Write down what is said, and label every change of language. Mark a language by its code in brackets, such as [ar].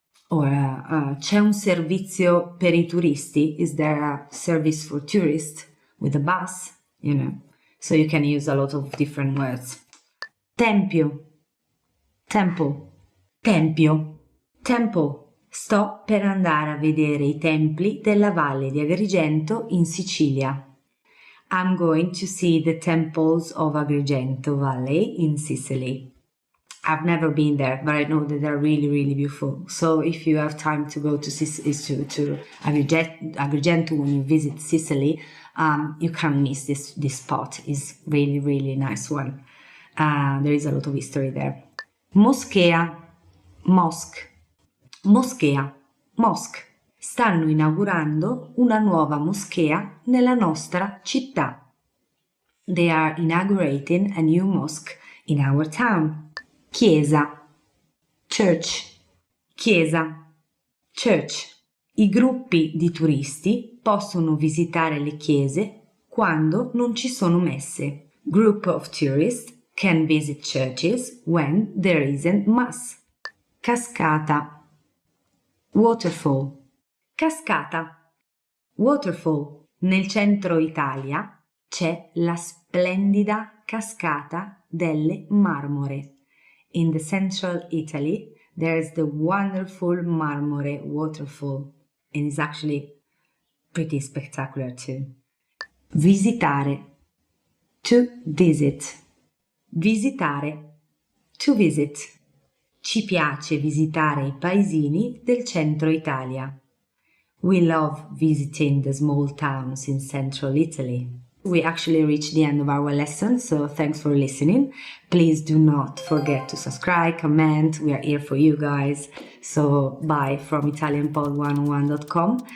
[it] Or c'è un servizio per i turisti? [en] Is there a service for tourists with a bus? So you can use a lot of different words. [it] Tempio, temple, tempio, temple. Sto per andare a vedere i templi della Valle di Agrigento in Sicilia. [en] I'm going to see the temples of Agrigento Valley in Sicily. I've never been there, but I know that they're really, really beautiful. So if you have time to go to Agrigento when you visit Sicily, you can't miss this spot. It's really, really nice one. There is a lot of history there. [it] Moschea, mosque. Moschea, mosque. Stanno inaugurando una nuova moschea nella nostra città. [en] They are inaugurating a new mosque in our town. [it] Chiesa, church. Chiesa, church. I gruppi di turisti possono visitare le chiese quando non ci sono messe. [en] Group of tourists can visit churches when there isn't mass. [it] Cascata, waterfall. Cascata, waterfall. Nel centro Italia c'è la splendida cascata delle Marmore. [en] In the central Italy, there is the wonderful Marmore waterfall, and it's actually pretty spectacular too. Visitare, to visit. Visitare, to visit. [it] Ci piace visitare i paesini del centro Italia. [en] We love visiting the small towns in central Italy. We actually reached the end of our lesson, so thanks for listening. Please do not forget to subscribe, comment. We are here for you guys. So bye from ItalianPod101.com.